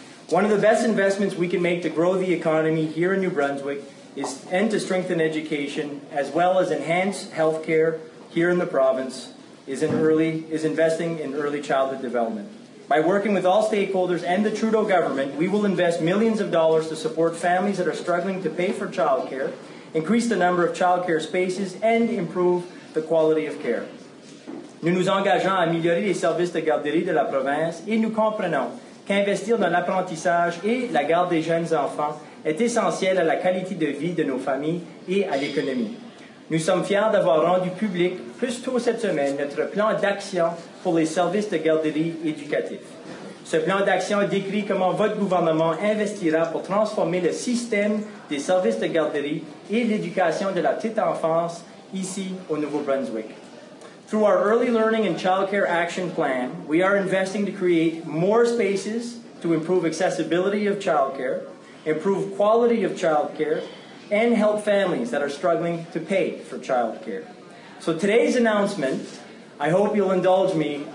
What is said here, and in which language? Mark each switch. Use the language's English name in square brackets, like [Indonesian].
[English] One of the best investments we can make to grow the economy here in New Brunswick and to strengthen education, as well as enhance health care here in the province, is investing in early childhood development. By working with all stakeholders and the Trudeau government, we will invest millions of dollars to support families that are struggling to pay for childcare, increase the number of childcare spaces, and improve the quality of care. [French] Nous nous engageons à améliorer les services de garderie de la province et nous comprenons qu'investir dans l'apprentissage et la garde des jeunes enfants est essentiel à la qualité de vie de nos familles et à l'économie. Nous sommes fiers d'avoir rendu public plus tôt cette semaine notre plan d'action pour les services de garderie éducatifs. Ce plan d'action décrit comment votre gouvernement investira pour transformer le système des services de garderie et l'éducation de la petite enfance ici au Nouveau-Brunswick. [English] Through our Early Learning and Childcare Action Plan, we are investing to create more spaces to improve accessibility of childcare, improve quality of childcare, and help families that are struggling to pay for childcare. So today's announcement, I hope you'll indulge me.